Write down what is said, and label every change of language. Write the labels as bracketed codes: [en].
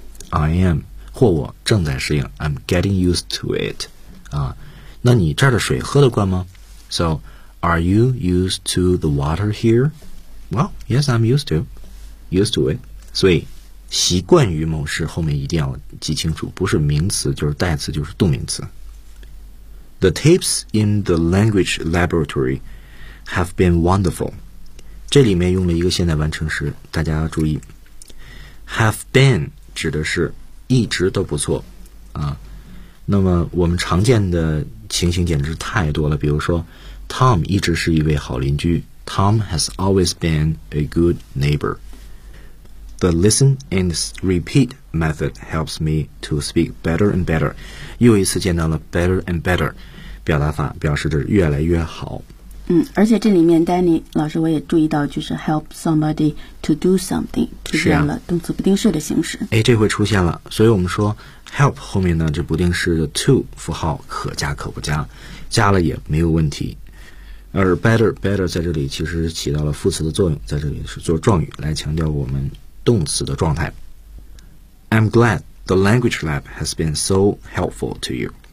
[en] I am [zh] 或我正在适应 [en] ，I'm getting used to it. 啊。 [zh] 那你这儿的水喝得惯吗 ？ [en] So, are you used to the water here? Well, yes, I'm used to it. [zh] 所以习惯于某事后面一定要记清楚，不是名词就是代词就是动名词。 [en] The tapes in the language laboratory have been wonderful. [zh] 这里面用了一个现在完成时，大家要注意。 Have been 指的是一直都不错啊。那么我们常见的情形简直太多了，比如说 Tom 一直是一位好邻居， [en] Tom has always been a good neighbor. The listen and repeat method helps me to speak better and better. [zh] 又一次见到了 better and better 表达法，表示着越来越好。而且这里面 Danny 老师我也注意到，就是 help somebody to do something 出现了动词不定式的形式。这回出现了，所以我们说help 后面呢，这不定式的 to 符号可加可不加，加了也没有问题。而 better 在这里其实起到了副词的作用，在这里是做状语来强调我们动词的状态。 [en] I'm glad the language lab has been so helpful to you.